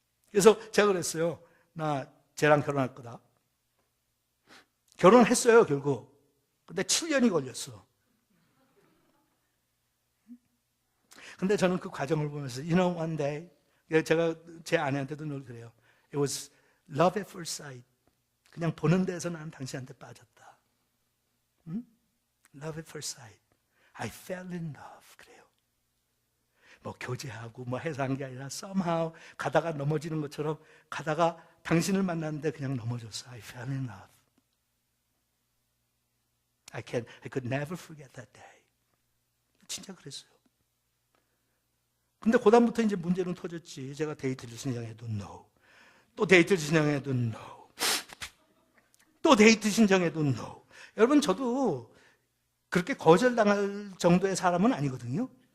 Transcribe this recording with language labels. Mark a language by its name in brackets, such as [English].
[Korean] 그래서 제가 그랬어요. 나 쟤랑 결혼할 거다. 결혼했어요 결국. 근데 7년이 걸렸어. 근데 저는 그 과정을 보면서 [English] You know one day [Korean] 제가 제 아내한테도 늘 그래요. [English] It was love at first sight. [Korean] 그냥 보는 데에서 난 당신한테 빠졌다. [English] 응? Love at first sight. I fell in love. [Korean] 그래요. [English] 뭐 교제하고 뭐 해서 한 게 아니라 somehow 가다가 넘어지는 것처럼 가다가 당신을 만났는데 그냥 넘어졌어. I fell in love. I could never forget that day. [Korean] 진짜 그랬어요. 근데 그다음부터 이제 문제는 터졌지. 제가 데이트를 신청해도 no. 또 데이트를 신청해도 no. 또 데이트 신청해도 no. 여러분 저도 그렇게 거절당할 정도의 사람은 아니거든요.